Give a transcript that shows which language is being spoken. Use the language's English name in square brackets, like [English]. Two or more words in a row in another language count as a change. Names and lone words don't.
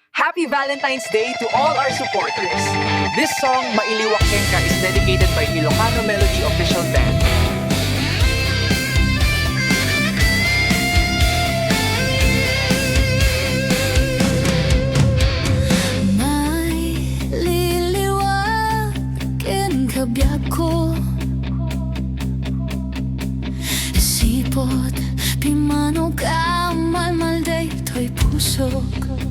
[English] Happy Valentine's Day to all our supporters! This song, Mailiwak Kenka, is dedicated by Ilocano Melody Official Band. [Iloko] Mailiwak kenka biyak ko, sipot pimano ka malmalday to'y pusok.